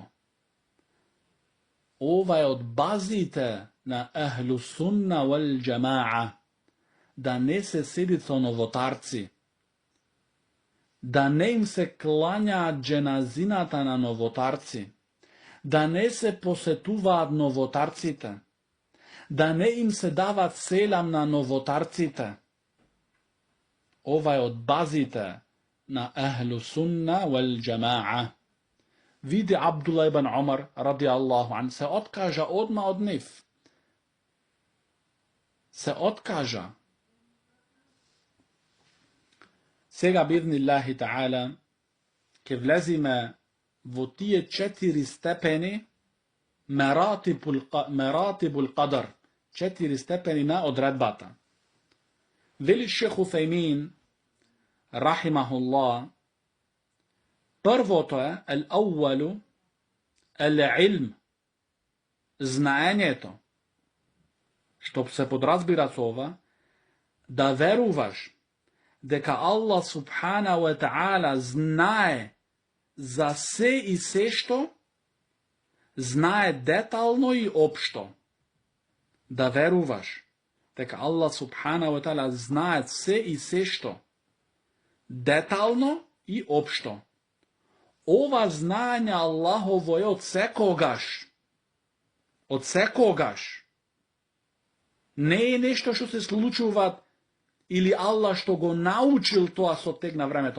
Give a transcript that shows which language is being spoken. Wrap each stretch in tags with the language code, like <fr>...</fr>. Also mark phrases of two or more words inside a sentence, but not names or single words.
<mk>Ова е од базите на</mk> <ar>أهل السنة والجماعة,</ar> <mk>да не се седи со новотарци, да не им се клањаат дженазината на новотарци, да не се посетуваат новотарците, да не им се дават селам на новотарците. Ова е од базите на</mk> <ar>أهل السنة والجماعة.</ar> <mk>Види Абдулlah ибн Умар,</mk> <ar>رضي الله عن,</ar> <mk>се откажа одма од нив. Се откажа. Сега,</mk> <ar>بإذن الله تعالى,</ar> <mk>ке влезиме во тие 4 степени</mk> <ar>مراتب القدر,</ar> <mk>4 степени на одредбата. Вели шейх Уфеймин, рахимахуллах, првото е</mk> <ar>الأول العلم,</ar> <mk>знаењето, што се подразбира со ова, да веруваш дека Аллах</mk> <ar>سبحانه وتعالى</ar> <mk>знае за се и се што, знае детално и општо. Да веруваш дека Аллах</mk> <ar>سبحانه وتعالى</ar> <mk>знае се и се што, детално и општо. Ова знаење Аллахово е од секогаш. Од секогаш. Не е нешто што се случува или Аллах што го научил тоа со тек на времето.</mk>